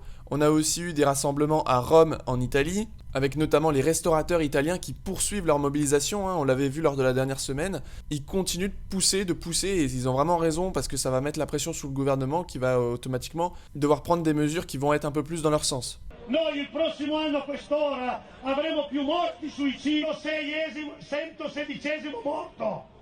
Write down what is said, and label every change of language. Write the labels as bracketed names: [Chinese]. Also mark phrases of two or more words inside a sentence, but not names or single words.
[French] On a aussi eu des rassemblements à Rome, en Italie, avec notamment les restaurateurs italiens qui poursuivent leur mobilisation. Hein, on l'avait vu lors de la dernière semaine. Ils continuent de pousser, et ils ont vraiment raison parce que ça va mettre la pression sur le gouvernement qui va automatiquement devoir prendre des mesures qui vont être un peu plus dans leur sens. [Italian] Noi il prossimo anno a quest'ora avremo più morti, suicidi, 116° morto.